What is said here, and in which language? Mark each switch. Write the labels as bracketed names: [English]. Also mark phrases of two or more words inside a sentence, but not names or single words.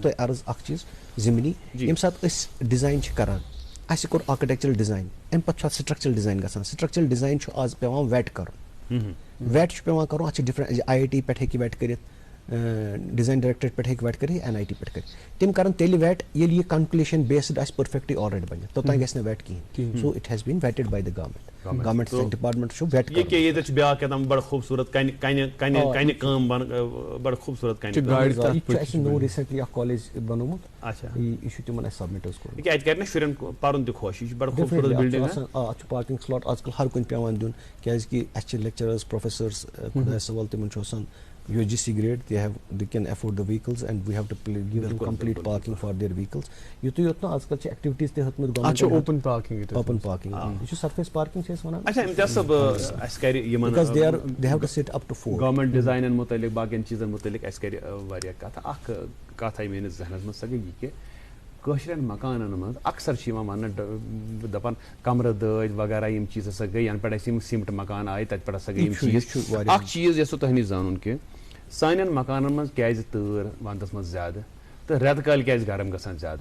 [Kashmiri] تۄہہِ عرض اکھ چیٖز ضِمنی ییٚمہِ ساتہٕ أسۍ ڈِزاین چھِ کران اَسہِ کوٚر [English] architectural design [Kashmiri] اَمہِ پتہٕ چھُ اَتھ [English] structural design [Kashmiri] گژھان [English] structural design [Kashmiri] چھُ آز پیٚوان ویٹ کرُن ویٹ چھُ پیٚوان کرُن اَتھ چھِ ڈِفرنٹ IIT پٮ۪ٹھ ہیٚکہِ ویٹ کٔرِتھ ڈِزاین ڈایریکٹریٹ پٮ۪ٹھ ہیٚکہِ ویٹ کٔرِتھ NIT پٮ۪ٹھ کٔرِتھ تِم کرن تیٚلہِ ویٹ ییٚلہِ یہِ [English] conclusion based [Kashmiri] آسہِ [English] perfectly already [Kashmiri] بَنِتھ توٚتانۍ گژھِ نہٕ ویٹ کِہینۍ [English] so it has been vetted by the government department [Kashmiri] چھُ ویٹ ییٚتٮ۪تھ چھِ بیٛاکھ کیٛاہ تام بڑٕ خوٗبصوٗرت کَنہِ کٲم بڑٕ خوٗبصوٗرت کَنہِ یہِ چھُ اَسہِ نوٚو ریٖسنٹلی اکھ کالیج بنومُت یہِ چھُ تِمن اَسہِ سبمِٹ حظ کوٚرمُت اَتہِ کرِ نا شُرٮ۪ن پَرُن تہِ خۄش یہِ چھِ بڑٕ خوٗبصوٗرت بِلڈِنٛگ اَتھ چھُ [English] parking slot [Kashmiri] آز کل ہر کُنہِ پیٚوان دیُن کیازِ کہِ اَسہِ چھِ لیکچرٲرٕس پروفیسٲرٕس خۄدایس سوال تِمن چھُ آسان [English] UGC grade they can afford the vehicles and we have to give them complete parking for their vehicles [Kashmiri] یُتُے یوت نہٕ آز کل چھِ ایکٹیوٹیٖز تہِ ہیٚتمٕژ [English] open parking [Kashmiri] یہِ چھُ [English] surface parking [Kashmiri] چھِ أسۍ وَنان اچھا امتیاز صٲب اَسہِ کرِ یِمن [English] they have to sit up to 4 [Kashmiri] گورمینٹ ڈِزاینن مُتعلِق باقین چیٖزن مُتعلِق اَسہِ کرِ واریاہ کَتھٕ اکھ کَتھ آیہِ میٲنِس ذہنس منٛز سۄ گٔے یہِ کہِ کٲشرٮ۪ن مکانن منٛز اکثر چھِ یِوان وَننہٕ دَپان کمرٕ دٲدۍ وغیرہ یِم چیٖز ہسا گٔے یَنہٕ پٮ۪ٹھ اَسہِ یِم سیٖمٹ مکان آیہِ تَتہِ پٮ۪ٹھ ہسا گٔے یِم چیٖز اکھ چیٖز یژھو تۄہہِ نِش زانُن کہِ سانٮ۪ن مکانن منٛز کیازِ تۭر ونٛدس منٛز زیادٕ تو ریتہٕ کالہِ کیازِ گرم گژھان زیادٕ.